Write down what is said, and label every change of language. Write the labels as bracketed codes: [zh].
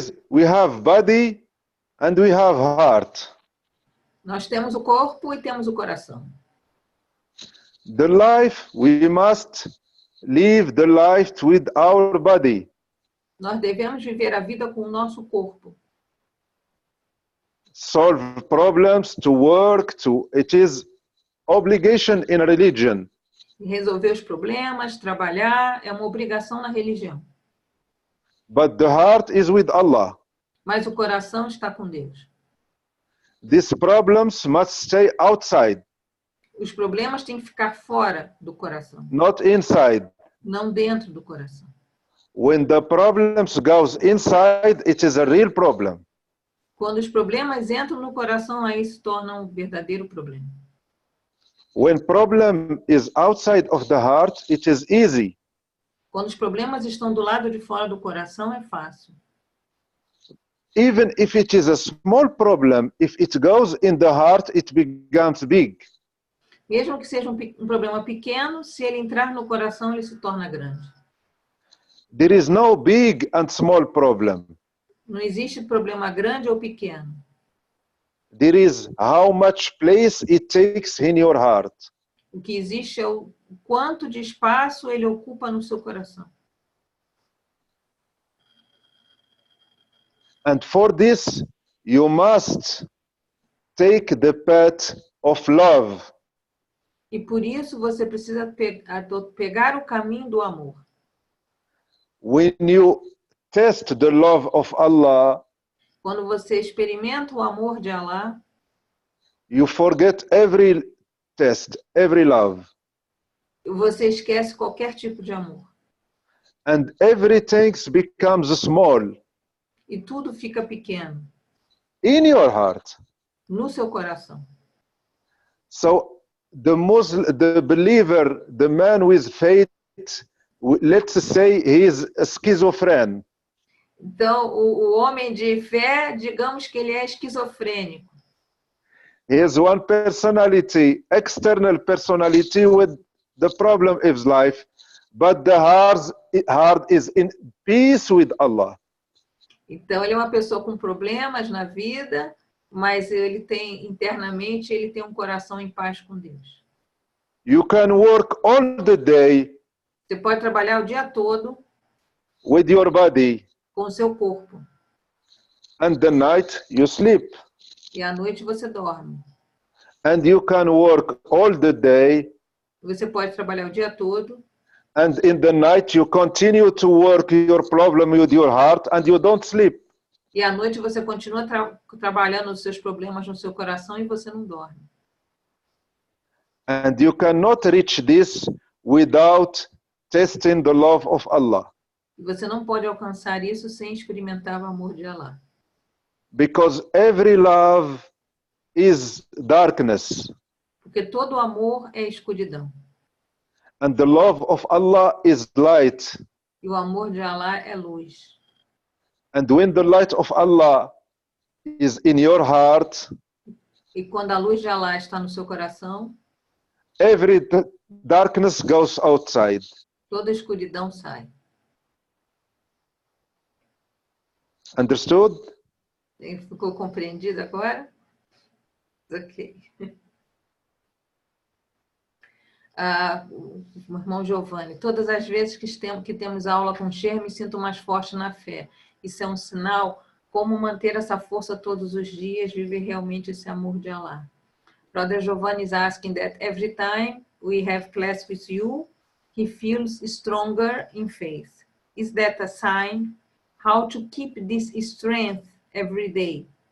[en] We have body and we have heart. [pt] Nós temos o corpo e temos o coração. [en] The life, we must live the life with our body. [pt] Nós devemos viver a vida com o nosso corpo. [en] Solve problems, to work, it is obligation in religion. [pt] Resolver os problemas, trabalhar, é uma obrigação na religião. [en] But the heart is with Allah. [pt] Mas o coração está com Deus. [en] These problems must stay outside. [pt] Os problemas têm que ficar fora do coração. [en] Not inside. [pt] Não dentro do coração. [en] When the problems goes inside, it is a real problem. [pt] Quando os problemas entram no coração, aí se torna um verdadeiro problema. [en] When problem is outside of the heart, it is easy. [pt] Quando os problemas estão do lado de fora do coração, é fácil. [en] Even if it is a small problem, if it goes in the heart, it becomes big. [pt] Mesmo que seja um problema pequeno, se ele entrar no coração, ele se torna grande. [en] There is no big and small problem. [pt] Não existe problema grande ou pequeno. [en] There is how much place it takes in your heart. [pt] O que existe é o quanto de espaço ele ocupa no seu coração. [en] And for this, you must take the path of love. [pt] E por isso você precisa pegar o caminho do amor. [en] When you test the love of Allah, [pt] quando você experimenta o amor de Allah, [en] you forget every test, every love. [pt] Você esquece qualquer tipo de amor. [en] And everything becomes small. [pt] E tudo fica pequeno. [en] In your heart. [pt] No seu coração. [en] So the believer, the man with faith, let's say he is a schizophrenic. [pt] Então, o homem de fé, digamos que ele é esquizofrênico. [en] He has one personality, external personality with the problem of his life, but the heart is in peace with Allah. [pt] Então, ele é uma pessoa com problemas na vida, mas ele tem, internamente, ele tem um coração em paz com Deus. [en] You can work all the day. [pt] Você pode trabalhar o dia todo. [en] With your body. [pt] Com o seu corpo. [en] And the night you sleep. [pt] E à noite você dorme. [en] And you can work all the day. [pt] Você pode trabalhar o dia todo. [en] And in the night you continue to work your problem with your heart and you don't sleep. [pt] E à noite você continua trabalhando os seus problemas no seu coração e você não dorme. [en] And you cannot reach this without testing the love of Allah. [pt] E você não pode alcançar isso sem experimentar o amor de Allah. [en] Because every love is darkness. [pt] Porque todo amor é escuridão. [en] And the love of Allah is light. [pt] E o amor de Allah é luz. [en] And when the light of Allah is in your heart, [pt] e quando a luz de Allah está no seu coração, [en] every darkness goes outside. [pt] Toda escuridão sai. [en] Understood? [pt] Ficou compreendido agora? Ok. O irmão Giovanni, todas as vezes que temos aula com Sheikh, me sinto mais forte na fé. Isso é um sinal. Como manter essa força todos os dias, viver realmente esse amor de Allah. [en] Brother Giovanni is asking that every time we have class with you, he feels stronger in faith. Is that a sign? How to keep this strength every day?